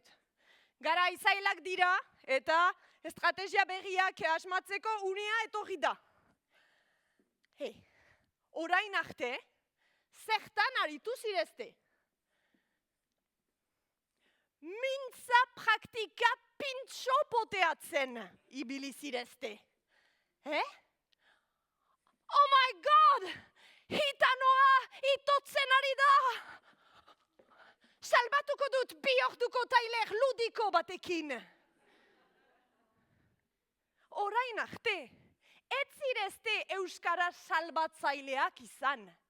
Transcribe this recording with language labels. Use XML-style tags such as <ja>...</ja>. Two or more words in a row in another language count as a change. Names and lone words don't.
<eu>Garai zailak dira eta estrategia berriak asmatzeko unea etorri da. Orain arte, zertan aritu zirezte? Mintza praktika pintxo poteatzen ibili zirezte.</eu> <en>Oh my God!</en> <eu>Hitanoa itotzen ari da! Salbatuko dut bi orduko tailer ludiko batekin. Orain arte, ez zirezte euskara salbatzaileak izan.</eu>